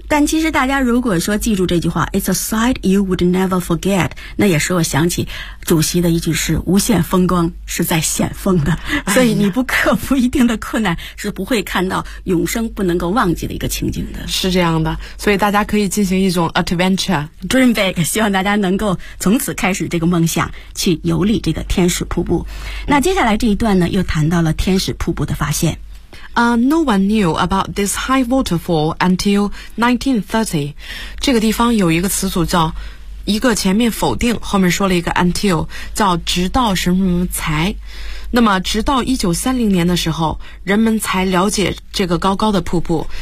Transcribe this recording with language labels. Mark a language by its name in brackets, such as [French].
[Chinese] 但其实大家如果说记住这句话 [English] It's a sight you would never forget， [Chinese] 那也使我想起主席的一句是无限风光是在险峰的、哎、所以你不克服一定的困难是不会看到永生不能够忘记的一个情景的，是这样的，所以大家可以进行一种 adventure [English] dream big， [Chinese] 希望大家能够从此开始这个梦想去游历这个天使瀑布。那接下来这一段呢又谈到了天使瀑布的发现。 [English] No one knew about this high waterfall until 1930. [Chinese] 这个地方有一个词组叫一个前面否定后面说了一个 until， 叫直到什么什么才。那么直到1930年的时候人们才了解这个高高的瀑布。